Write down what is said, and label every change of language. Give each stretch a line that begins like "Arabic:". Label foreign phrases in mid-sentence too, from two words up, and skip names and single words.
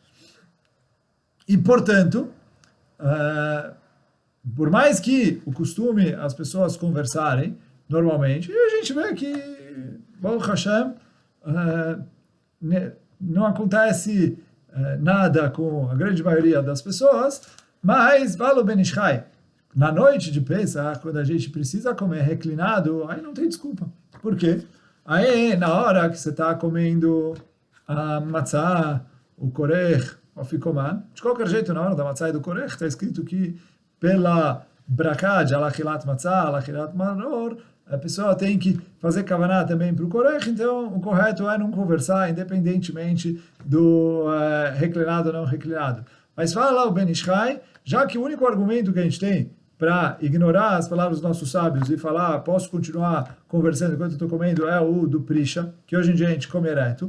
Portuguese: E, portanto, por mais que o costume as pessoas conversarem normalmente, e a gente vê que,
Hebrew: ברוך השם,
Portuguese: não acontece nada com a grande maioria das pessoas, mas, fala o Ben Ish Chai, na noite de Pesach, quando a gente precisa comer reclinado, aí não tem desculpa. Por quê? Aí, na hora que você está comendo a matzah, o korech, o afikoman, de qualquer jeito, na hora da matzah e do korech, está escrito que pela braká de
Hebrew: על אכילת מצה, על אכילת מרור,
Portuguese: a pessoa tem que fazer kavaná também para o korech, então o correto é não conversar, independentemente do reclinado ou não reclinado. Mas fala lá o Ben Ish Chai, já que o único argumento que a gente tem para ignorar as palavras dos nossos sábios e falar, posso continuar conversando enquanto estou comendo, é o do Prisha, que hoje em dia a gente come ereto.